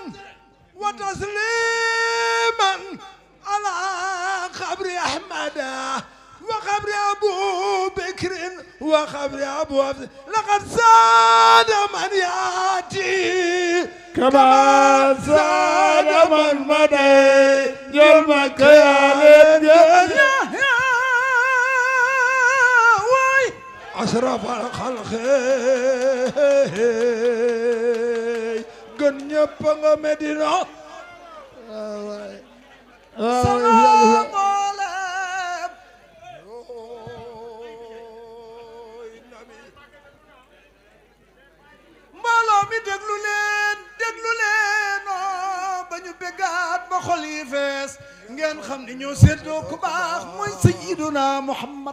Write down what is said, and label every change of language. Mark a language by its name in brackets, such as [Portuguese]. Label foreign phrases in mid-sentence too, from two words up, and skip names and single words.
[Arabic] وتسليما على قبر أحمد وقبر أبو بكر وقبر أبو عبد لقد زاد من يأتي كما زاد من مدى [Wolof] njool Makka yaa leen gën [Arabic] واي أشرف الخلق [Wolof] gën ñëpp nga Medina salaam mbooloo mi déglu leen ba ñu bégaat ba xol yi fees ngeen xam ni ñoo seddoo ku baax mooy sayyiduna Muhammad